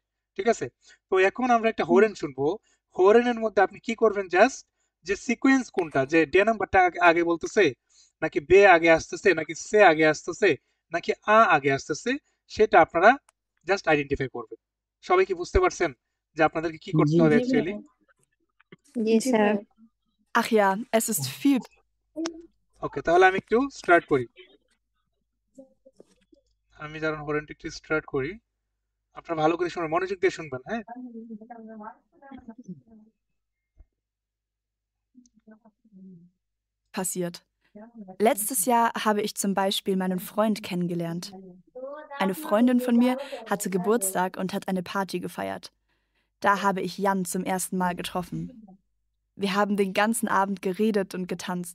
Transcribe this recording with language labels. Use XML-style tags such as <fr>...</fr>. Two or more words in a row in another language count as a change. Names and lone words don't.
<bn>ঠিক আছে, তো এখন আমরা একটা হরেন শুনবো। হরেনের মধ্যে আপনি কি করবেন, জাস্ট যে সিকোয়েন্স কোনটা, যে ডে নাম্বারটা আগে বলতেছে নাকি বে আগে আসতেছে নাকি সে আগে আসতেছে নাকি আগে আসতেছে, সেটা আপনারা জাস্ট আইডেন্টিফাই করবেন। সবাই কি বুঝতে পারছেন যে আপনাদেরকে কি করতে জি হবে জি অ্যাকচুয়ালি? জি জি স্যার ভাইয়া।</bn> <de>Ach ja, es ist viel.</de> <bn>ওকে, তাহলে আমি একটু স্টার্ট করি। আমি যখন হরেনটা একটু স্টার্ট করি, আপনারা ভালো করে শুনবেন, মনোযোগ দিয়ে শুনবেন, হ্যাঁ?</bn> <de>Passiert. Letztes Jahr habe ich zum Beispiel meinen Freund kennengelernt. Eine Freundin von mir hatte Geburtstag und hat eine Party gefeiert. Da habe ich Jan zum ersten Mal getroffen. Wir haben den ganzen Abend geredet und getanzt.</de>